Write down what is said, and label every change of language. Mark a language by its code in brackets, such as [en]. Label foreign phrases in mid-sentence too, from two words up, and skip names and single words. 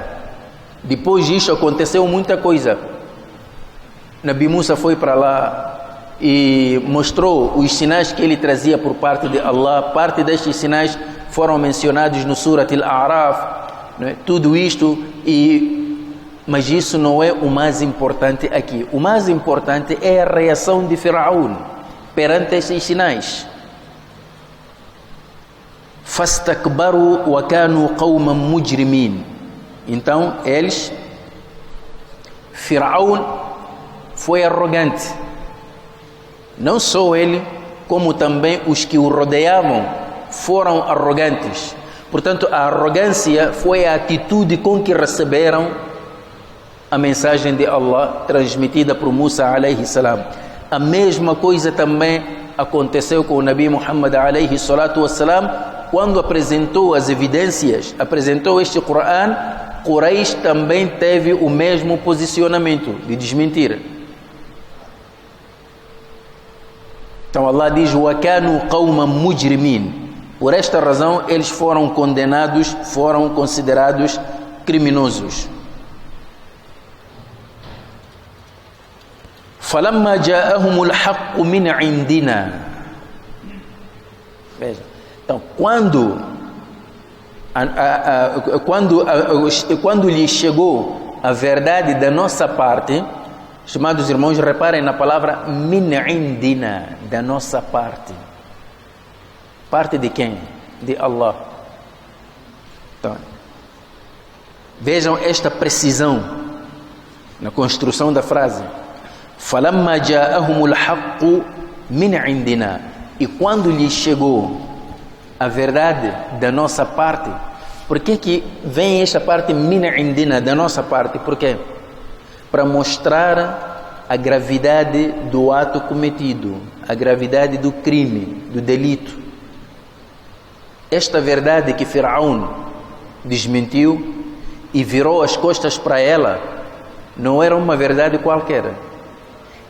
[pt] Depois disso aconteceu muita coisa. Nabi Musa foi para lá e mostrou os sinais que ele trazia por parte de Allah. Parte destes sinais foram mencionados no Surat Al-A'raf, né? Tudo isto, mas isso não é o mais importante aqui. O mais importante é a reação de Firaun perante estes sinais. [ar] فَاسْتَكْبَرُوا وَكَانُوا قَوْمًا مُجْرِمِينَ. [pt] Então Firaun foi arrogante. Não só ele, como também os que o rodeavam foram arrogantes. Portanto, a arrogância foi a atitude com que receberam a mensagem de Allah transmitida por Musa [ar] عليه السلام. [pt] A mesma coisa também aconteceu com o Nabi Muhammad [ar] عليه الصلاة والسلام. [pt] Quando apresentou as evidências, apresentou este Coran, Quraysh também teve o mesmo posicionamento de desmentir. Então Allah diz: [ar] وَكَانُوا قَوْمًا مُجْرِمِينَ. [pt] Por esta razão eles foram condenados, foram considerados criminosos. [ar] فَلَمَّا جَاءَهُمُ الْحَقُّ مِنْ عِنْدِنَا. [pt] Veja. Então, quando lhe chegou a verdade da nossa parte, estimados irmãos, reparem na palavra [ar] من عندنا, [pt] da nossa parte. Parte de quem? De Allah. Então, vejam esta precisão na construção da frase. [ar] فَلَمَّا جَاءَهُمُ الْحَقُّ مِنْ عِنْدِنَا. [pt] E quando lhe chegou a verdade da nossa parte. Por que vem esta parte [ar] من عندنا, [pt] da nossa parte? Por quê? Para mostrar a gravidade do ato cometido, a gravidade do crime, do delito. Esta verdade que Firaun desmentiu e virou as costas para ela, não era uma verdade qualquer.